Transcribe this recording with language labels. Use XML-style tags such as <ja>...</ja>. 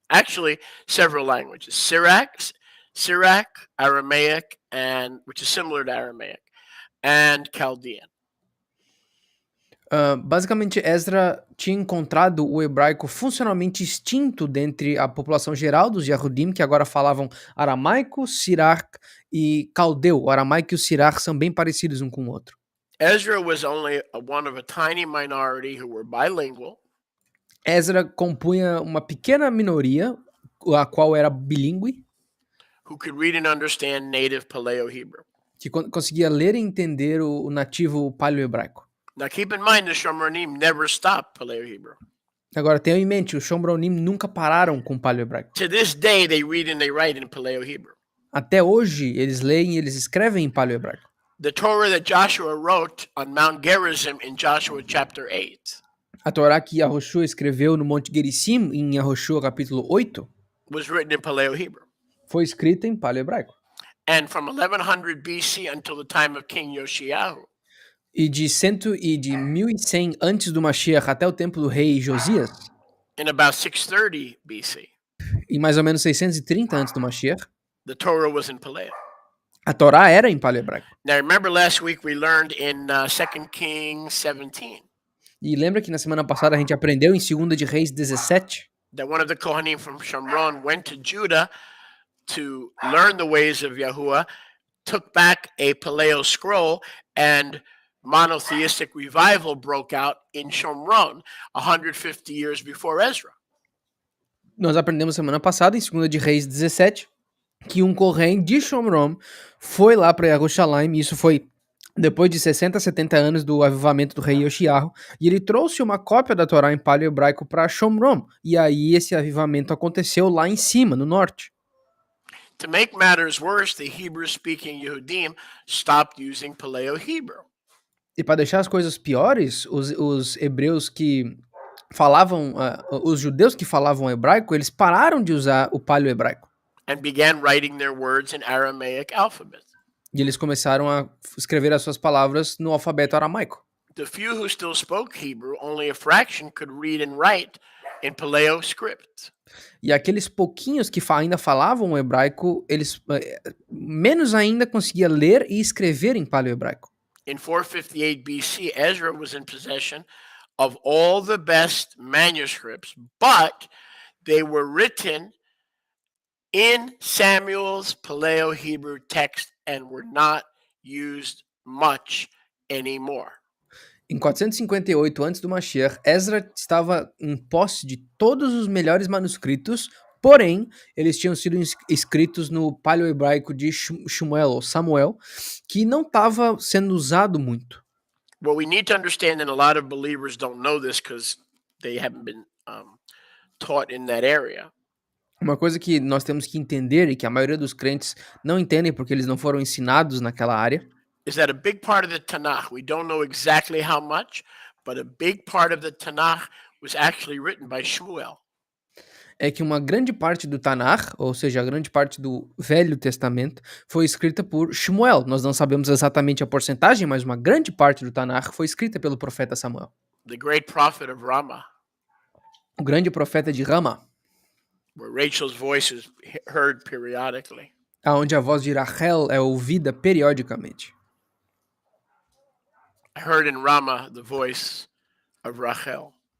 <en>Actually, several languages: Syriac, Aramaic, and which is similar to Aramaic, and Chaldean.</en> <pt>Basicamente, Ezra tinha encontrado o hebraico funcionalmente extinto dentre a população geral dos Yehudim, que agora falavam aramaico, Syriac e caldeu. O aramaico e o Syriac são bem parecidos um com o outro.</pt> <en>Ezra was only one of a tiny minority who were bilingual.</en> <pt>Ezra compunha uma pequena minoria, a qual era bilíngue,</pt> <en>who could read and understand native Paleo-Hebrew.</en> <pt>Que conseguia ler e entender o nativo paleo-hebraico.</pt> <en>Now keep in mind the Shomronim never stopped Paleo-Hebrew.</en> <pt>Agora tenha em mente, os Shomronim nunca pararam com o paleo-hebraico.</pt> <en>To this day they read and they write in Paleo-Hebrew.</en> <pt>Até hoje eles leem e eles escrevem em paleo-hebraico.</pt> <en>The Torah that Joshua wrote on Mount Gerizim in Joshua chapter 8.</en> <pt>A Torá que Yahushua escreveu no Monte Gerizim em Yahushua capítulo 8</pt> <en>was written in Paleo-Hebrew.</en> <pt>foi escrita em paleo-hebraico.</pt> <en>And from 1100 BC until the time of King Yoshiyahu,</en> <pt>E de 1100 antes do Mashiach até o tempo do rei Josias,</pt> <en>in about 630 BC,</en> <pt>em mais ou menos 630 antes do Mashiach,</pt> <en>the Torah was in Paleo.</en> <pt>a Torá era em paleo-hebraico.</pt> <en>Now, remember last week we learned in 2 Kings 17</en> <pt>E lembra que na semana passada a gente aprendeu em 2 de Reis 17</pt> <en>that one of the Kohanim from Shomron went to Judah to learn the ways of Yahuwah, took back a Paleo scroll, and monotheistic revival broke out in Shomron 150 years before Ezra.</en> <pt>Nós aprendemos semana passada, em 2 de Reis 17, que um Kohen de Shomron foi lá para Jerusalém, e isso foi depois de 60, 70 anos do avivamento do rei Yoshiarro, e ele trouxe uma cópia da Torá em paleo-hebraico para Shomron, e aí esse avivamento aconteceu lá em cima, no norte.</pt> <en>To make matters worse, the Hebrew-speaking Yehudim stopped using Paleo-Hebrew.</en> <pt>E para deixar as coisas piores, os hebreus que falavam, os judeus que falavam hebraico, eles pararam de usar o paleo-hebraico.</pt> <en>And began writing their words in Aramaic alphabet.</en> <pt>E eles começaram a escrever as suas palavras no alfabeto aramaico.</pt> <en>The few who still spoke Hebrew, only a fraction could read and write in Paleo script.</en> <pt>E aqueles pouquinhos que ainda falavam o hebraico, eles menos ainda conseguiam ler e escrever em paleo-hebraico.</pt> <en>In 458 BC, Ezra was in possession of all the best manuscripts, but they were written in Samuel's Paleo-Hebrew text and were not used much anymore.</en> <pt>Em 458 antes do Mashiach, Ezra estava em posse de todos os melhores manuscritos, porém, eles tinham sido escritos no paleo-hebraico de Shmuel, ou Samuel, que não estava sendo usado muito.</pt> <en>What we need to understand, and a lot of believers don't know this because they haven't been taught in that area.</en> <pt>Uma coisa que nós temos que entender e que a maioria dos crentes não entendem porque eles não foram ensinados naquela área, is that a big part of the Tanakh, we don't know exactly how much, but a big part of the Tanakh was actually written by Shmuel. é que uma grande parte do Tanakh, ou seja, a grande parte do Velho Testamento, foi escrita por Shmuel. Nós não sabemos exatamente a porcentagem, mas uma grande parte do Tanakh foi escrita pelo profeta Samuel.</pt> <en>The great prophet of Ramah,</en> <pt>O grande profeta de Rama,</pt> <en>where Rachel's voice is heard periodically.</en> <pt>aonde a voz de Rachel é ouvida periodicamente.</pt> <en>I heard in Ramah the voice of Rachel.</en>